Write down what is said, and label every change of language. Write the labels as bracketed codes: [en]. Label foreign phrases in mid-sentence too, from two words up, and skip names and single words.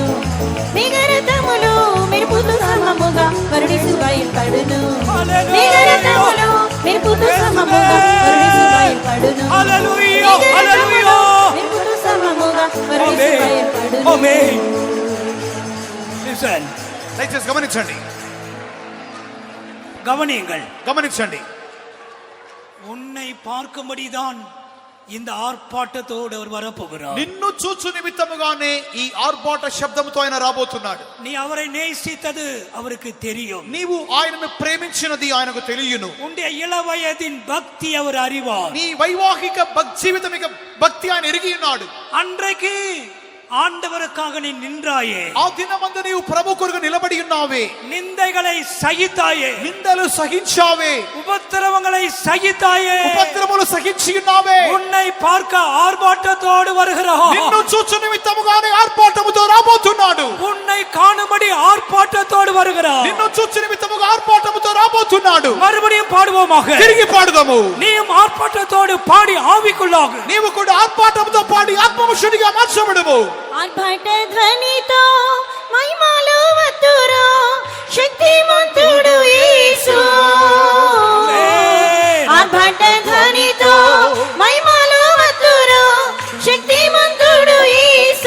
[te] మేఘారథములో మెరుపుతో సమముగా వరుడేసు బయల్పడును. మేఘారథములో మెరుపుతో సమముగా వరుడేసు బయల్పడును. మేఘారథములో మెరుపుతో సమముగా వరుడేసు బయల్పడును. ఆమేన్. Listen. దయచేసి గమనించండి. [ta] கவனியுங்கள். [te] గమనించండి. [ta] உன்னை பார்க்கும்படிதான் இந்த ஆர்ப்பாட்டத்தோடு அவர் வரப்போகிறார். [te] నిన్ను చూచు నిమిత్తముగానే ఈ ఆర్భాట శబ్దముతో ఆయన రాబోతున్నాడు. [ta] நீ அவரை நேசித்தது அவருக்கு தெரியும். [te] నీవు ఆయనను ప్రేమించినది ఆయనకు తెలియను. [ta] உன்னுடைய இளவயதின் பக்தி அவர் அறிவார். [te] నీ వైవాహిక జీవితమిక భక్తి ఆయన ఎరిగి ఉన్నాడు. [ta] அன்றைக்கு ஆண்டவருக்காக நீ நின்றாயே, [te] ఆ దినమందు నీవు ప్రభు కొరకు నిలబడి ఉన్నావే, [ta] நிந்தைகளை సహితాయే, [te] నిందలు సహించావే, [ta] உபத்திரவங்களை సహితాయే, [te] ఉపద్రవములు సహించి ఉన్నావే. [ta] உன்னை பார்க்க ஆர்ப்பாட்டத்தோடு வருகிறார். [te] నిన్ను చూచు నిమిత్తముగానే ఆర్భాటముతో రాబోతున్నాడు. [ta] உன்னை காணும்படி ஆர்ப்பாட்டத்தோடு வருகிறார். [te] నిన్ను చూచు నిమిత్తముగా ఆర్భాటముతో రాబోతున్నాడు. [ta] மறுபடியும் பாடுவோமாக. [te] తిరిగి పాడుదాము. [ta] நீயும் ஆர்ப்பாட்டத்தோடு பாடி ஆவிக்குள்ளாக. [te] నీవు కూడా ఆర్భాటముతో పాడి ఆత్మముషుడిగా మార్చబడుము. ఆర్భట ధ్వనితో మహిమలో వత్తురు శక్తిమంతుడు యేసు. ఆర్భట ధ్వనితో మహిమలో వత్తురు శక్తిమంతుడు యేసు.